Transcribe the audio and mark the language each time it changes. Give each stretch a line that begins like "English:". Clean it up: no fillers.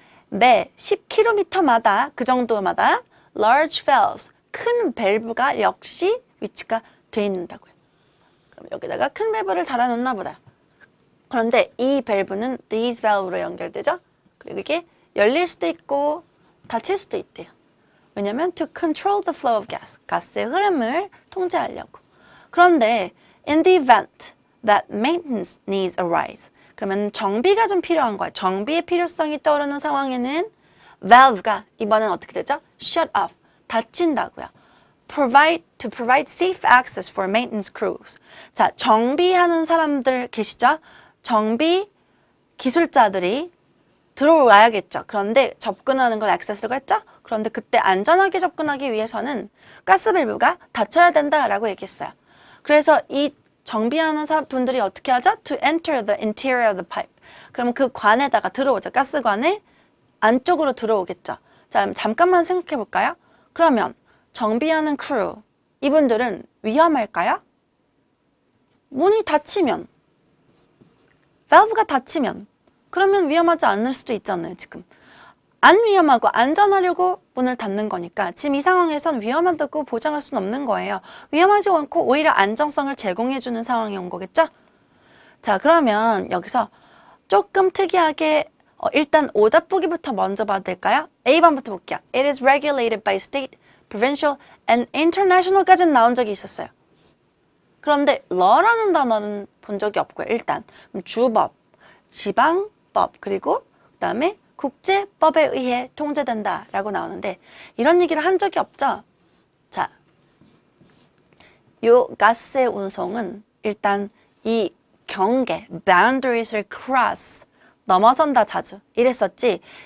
Korean: 매 10km마다 그 정도마다
English: large valves,
Korean: 큰 밸브가 역시 위치가 돼 있는다고요. 그럼 여기다가 큰 밸브를 달아놓나 보다. 그런데 이 밸브는
English: these valve
Korean: 로 연결되죠? 그리고 이게 열릴 수도 있고 닫힐 수도 있대요. 왜냐면
English: to control the flow of gas,
Korean: 가스의 흐름을 통제하려고. 그런데
English: in the event that maintenance needs arise,
Korean: 그러면 정비가 좀 필요한 거예요. 정비의 필요성이 떠오르는 상황에는 valve가 이번엔 어떻게 되죠?
English: shut off,
Korean: 닫힌다고요.
English: to provide safe access for maintenance crews.
Korean: 자, 정비하는 사람들 계시죠? 정비 기술자들이 들어와야겠죠. 그런데 접근하는 걸 액세스라고 했죠? 그런데 그때 안전하게 접근하기 위해서는 가스 밸브가 닫혀야 된다라고 얘기했어요. 그래서 이 정비하는 분들이 어떻게 하죠?
English: To enter the interior of the pipe.
Korean: 그럼 그 관에다가 들어오죠. 가스관에 안쪽으로 들어오겠죠. 자, 잠깐만 생각해 볼까요? 그러면 정비하는 크루, 이분들은 위험할까요? 문이 닫히면, 밸브가 닫히면, 그러면 위험하지 않을 수도 있잖아요, 지금. 안 위험하고 안전하려고 문을 닫는 거니까 지금 이 상황에선 위험하다고 보장할 수는 없는 거예요. 위험하지 않고 오히려 안정성을 제공해주는 상황이 온 거겠죠? 자, 그러면 여기서 조금 특이하게 일단 오답 보기부터 먼저 봐도 될까요? A번부터 볼게요.
English: It is regulated by state, provincial, and international까지는
Korean: 나온 적이 있었어요. 그런데 law라는 단어는 본 적이 없고요. 일단 주법, 지방법, 그리고 그 다음에 국제법에 의해 통제된다라고 나오는데 이런 얘기를 한 적이 없죠. 자, 요 가스의 운송은 일단 이 경계, boundaries를 cross, 넘어선다 자주 이랬었지.